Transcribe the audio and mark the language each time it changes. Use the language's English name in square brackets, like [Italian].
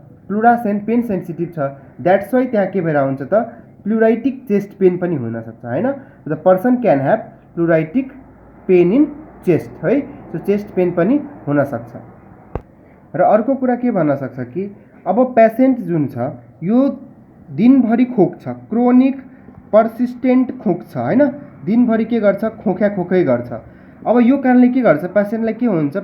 [Nepali] Pleura pain sensitive छ, [English] that's why [Nepali] त्यहाँ के भएर हुन्छ त? प्लुराइटिक चेस्ट पेन पनि हुनसक्छ, होइन। [English] The person can have pleuritic pain in chest, है। [Nepali] सो चेस्ट पेन पनि हुनसक्छ। र अर्को कुरा के भन्न सक्छ कि अब पेसेन्ट जुन छ यो दिनभरि खोक्छ, क्रोनिक पर्सिस्टेन्ट खोक्छ, होइन। दिनभरि के गर्छ? खोकै गर्छ। अब यो कारणले के गर्छ? पेसेन्टलाई के हुन्छ?